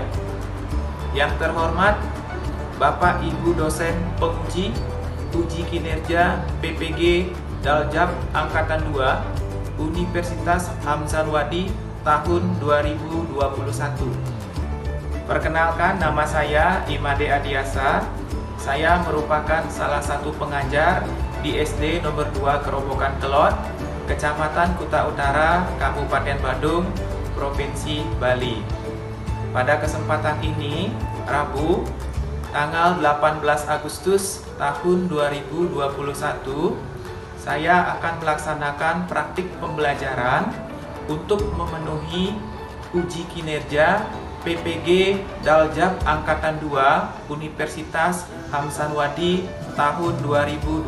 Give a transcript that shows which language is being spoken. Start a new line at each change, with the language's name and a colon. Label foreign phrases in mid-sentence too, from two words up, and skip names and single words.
Indonesian: Yang terhormat Bapak Ibu dosen penguji uji kinerja PPG Daljab Angkatan 2 Universitas Hamzanwadi tahun 2021. Perkenalkan, nama saya Imade Adiasa. Saya merupakan salah satu pengajar di SD nomor 2 Kerobokan Kelot, Kecamatan Kuta Utara, Kabupaten Badung, Provinsi Bali. Pada kesempatan ini, Rabu, tanggal 18 Agustus tahun 2021, saya akan melaksanakan praktik pembelajaran untuk memenuhi uji kinerja PPG Daljab Angkatan 2 Universitas Hamzanwadi tahun 2021.